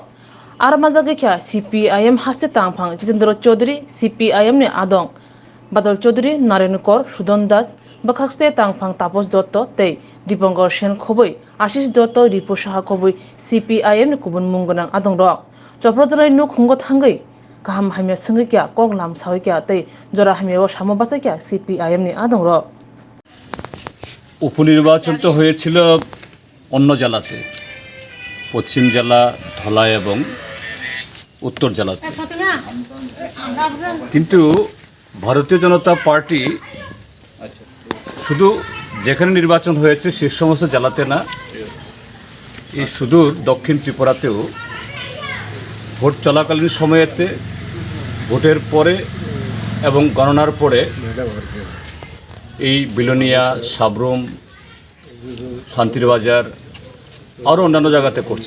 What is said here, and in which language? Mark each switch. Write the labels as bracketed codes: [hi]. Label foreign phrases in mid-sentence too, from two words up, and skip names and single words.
[trp] armajaga kya CPIM haste tangphang Jitendra Chaudhary CPIMni Adong Badal Chaudhary Narenukor Sudan Das bakhaste tangphang Tapos Dotto tei Dipankar Sen khoboi Ashish Dotto Ripu Saha khoboi CPIMni kubun mungonang Adongrok Choprobjaknai Nukhungo Thangwi kaham hamya sangwi kya koglam sawi kya tei jora hamya samabasa kya CPIMni Adongrok [bn] উপনির্বাচন তো হয়েছিল অন্য জেলাতে, পশ্চিম জেলা ধলাই এবং উত্তর জেলাতে, কিন্তু ভারতীয় জনতা পার্টি শুধু যেখানে নির্বাচন হয়েছে সে সমস্ত জেলাতে না, এই সুদূর দক্ষিণ ত্রিপুরাতেও ভোট চলাকালীন সময়েতে, ভোটের পরে এবং গণনার পরে এই বিলোনিয়া, সাবরুম, শান্তির বাজার আরও অন্যান্য জায়গাতে করছে।